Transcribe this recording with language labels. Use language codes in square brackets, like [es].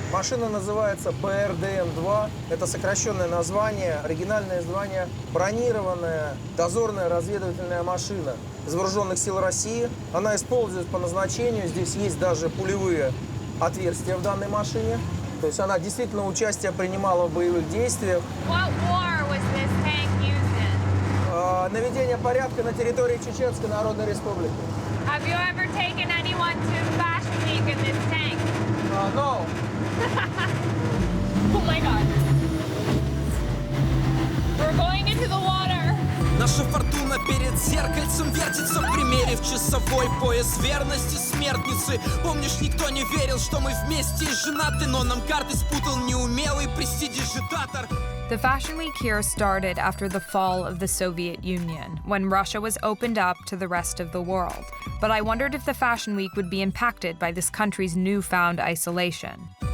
[ru] Машина называется БРДМ-2. Это сокращенное название, оригинальное название бронированная дозорная разведывательная машина из Вооруженных сил России. Она используется по назначению. Здесь есть даже пулевые отверстия в данной машине. То есть она действительно участие принимала в боевых действиях. [en] What war was this tank used in? [ru] Наведение порядка на территории Чеченской Народной Республики. [en] Have you ever taken anyone to Fashion Week in this tank? No. Oh my God. We're going into the water. [ru] Наша фортуна перед зеркальцем вертится, примерив часовой пояс верности смертницы. Помнишь, никто не верил, что мы вместе и женаты, но нам карты спутал неумелый престидижитатор. [en] The Fashion Week here started after the fall of the Soviet Union, when Russia was opened up to the rest of the world. But I wondered if the Fashion Week would be impacted by this country's newfound isolation.